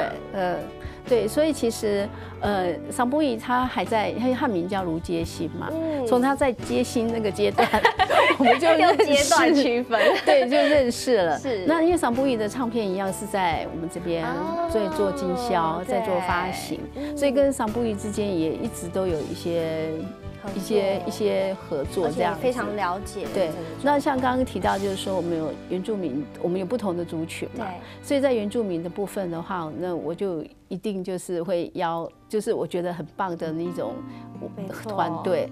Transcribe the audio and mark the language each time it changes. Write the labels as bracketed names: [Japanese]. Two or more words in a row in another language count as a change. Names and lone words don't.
[Chinese] 對，所以其實Sambu'i他還在，他名叫盧街心嘛，從他在街心那個階段，我們就用階段區分，對，就認識了。是。那因為Sambu'i的唱片一樣是在我們這邊在做經銷，在做發行，所以跟 Sambu'i 之間也一直都有一些合作，這樣非常了解。對，那像剛剛提到，就是說我們有原住民，我們有不同的族群嘛，所以在原住民的部分的話，那我就一定就是会就是我觉得很棒的那种团队。